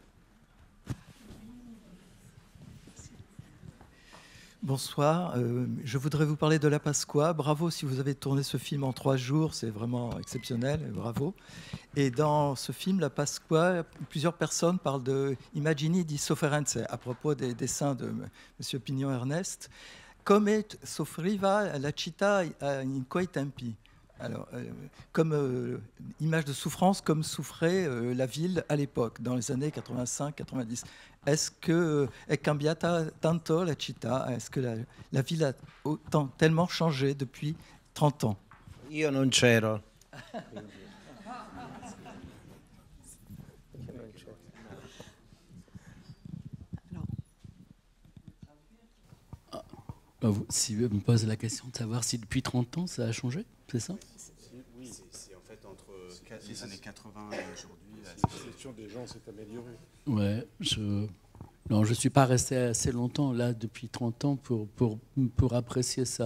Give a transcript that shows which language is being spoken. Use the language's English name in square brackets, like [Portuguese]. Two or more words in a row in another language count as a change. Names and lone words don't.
[French] Bonsoir, je voudrais vous parler de La Pasqua. Bravo si vous avez tourné ce film en 3 jours, c'est vraiment exceptionnel, bravo. Et dans ce film, La Pasqua, plusieurs personnes parlent de [Italian] Immagini di sofferenze [French] à propos des dessins de M. Pignon Ernest. [Italian] Come soffriva la città in quei tempi. [French] Alors, comme image de souffrance, comme souffrait la ville à l'époque, dans les années 85-90. Est-ce que [Italian] è cambiata tanto la città? [French] Est-ce que la ville a tellement changé depuis 30 ans? [Italian] Io non c'ero. [French] Si je me pose la question de savoir si depuis 30 ans ça a changé, c'est ça? Oui, c'est en fait entre les années 80 et aujourd'hui. La situation des gens s'est améliorée. Ouais, non, je ne suis pas resté assez longtemps là depuis 30 ans pour apprécier ça.